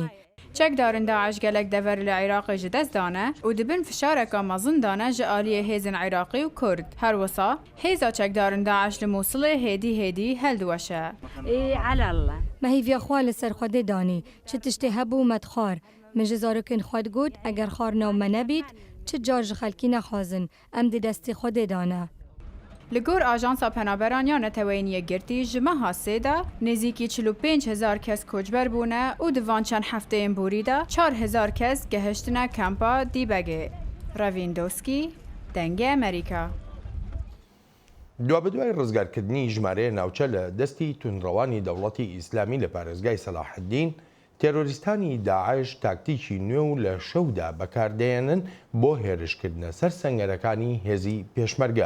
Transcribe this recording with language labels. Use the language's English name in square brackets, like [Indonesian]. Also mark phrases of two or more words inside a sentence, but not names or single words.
[Kurdish] Çekdarên Daeş gelek dever li Iraqê ji dest dane û dibin fişareka mezin dane ji aliyê hêzên Iraqî û Kurd. Her wisa hêza çekdarên Daeş li Mosulê hêdî hêdî heldiweşe. Me hîviya xwe li ser Xwedê danî, çi tiştê hebû me dixwar. Min ji zarokên xwe digot eger xwar nav me nebît, چ جار خەلکی نەخوازن ئەم دی دەستی خۆ دێدانە. Li gor Ajansa Penaberaniya Neteweyîniyê girtî ji meha sê de nêzîkî 45,000 kes koçber bûne û di van çend hefteyên borî de 4,000 kes gehiştine kampa Dîbegê. Ravindowski, Dengê Amerîka. [Central Kurdish] دوابدوای ڕزگارکردنی ژمارەیە ناوچە لە دەستی تونڕەوانی دەوڵەتی ئیسلامی لە پارێزگای سەلاحەدین، تێرۆریستانی داعش تاکتیکی نوێ و لە شەودا بەکاردێنن بۆ هێرشکردنە سەر سەنگەرەکانی هێزی پێشمەرگە.